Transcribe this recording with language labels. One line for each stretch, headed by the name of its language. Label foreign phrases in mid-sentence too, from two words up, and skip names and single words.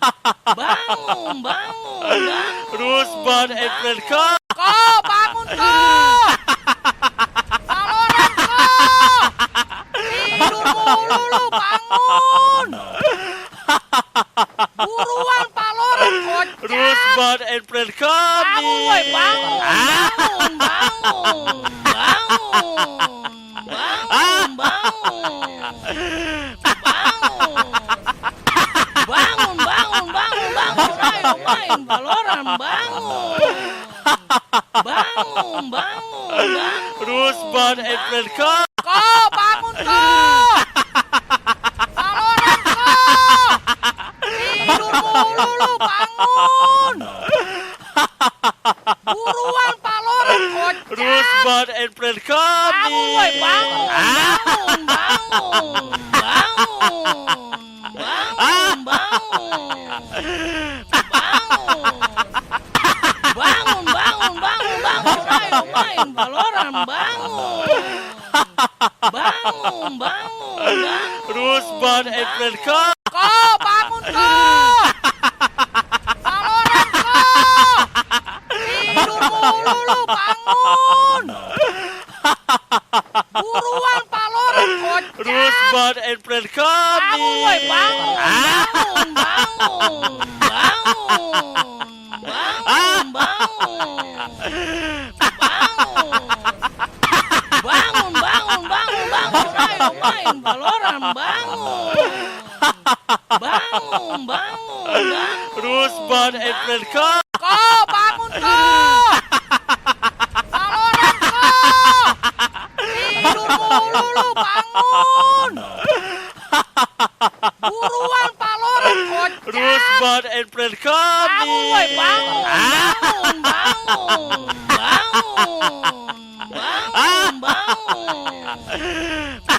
Indonesian: Bangun, bangun.
English: Rusban and friend, come!
Indonesian: Ko, bangun ko! Valoran ko! Tidur mulu lu, bangun! Buruan Valoran, kocak!
English: Rusban and friend, come!
Indonesian: Bangun, woi, bangun! Bangun, bangun! Bangun! Bangun, bangun! Bangun, bangun, bangun, bangun, ayo main Valoran, bangun. Bangun, bangun.
English: Rusban and friend, come!
Indonesian: Ko, bangun ko. Valoran ko. Tidur mulu lu, bangun. Buruan Valoran, kocak.
English: Rusban and friend, come!
Indonesian: Bangun, woi, bangun. Bangun, bangun. Bangun, bangun. Bangun, bangun, bangun, bangun, ayo main Valoran, bangun. Bangun, bangun.
English: Rusban and friend, come!
Indonesian: Ko, bangun ko. Valoran ko. Tidur mulu lu, bangun. Buruan Valoran, kocak.
English: Rusban and friend, come!
Indonesian: Bangun, woi, bangun. Bangun, bangun. Bangun, bangun. Bangun, bangun, bangun, bangun, ayo main Valoran, bangun. Bangun, bangun.
English: Rusban and friend, come!
Indonesian: Ko, bangun ko. Valoran ko. Tidur mulu lu, bangun. Buruan Valoran, kocak.
English: Rusban and friend, come!
Indonesian: Bangun, woi, bangun. Bangun, bangun. Bangun, bangun.